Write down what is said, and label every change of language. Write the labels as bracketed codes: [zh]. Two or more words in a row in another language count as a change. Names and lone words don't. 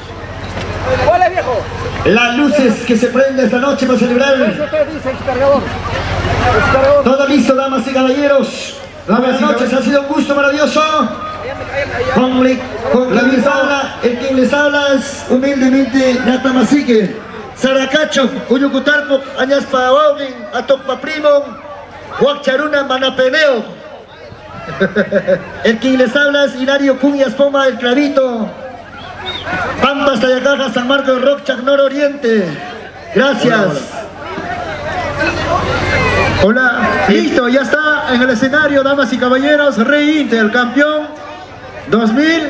[es] Las luces que se prenden esta noche para celebrar. Todo listo, damas y caballeros. Buenas noches, ha sido un gusto maravilloso. Con quien les habla es humildemente Nata Masique. Saracacho, Uyucutarpo, Añaspa Augin, Atokpa Primo, Huacharuna, Manapeneo. El quien les habla es Hilario Cuñas Poma, el Clavito. Pampas, Tayacaja, San Marcos, Rock, Nororiente. Gracias. Hola, listo, ya está en el escenario, damas y caballeros, Reínti, el campeón 2000.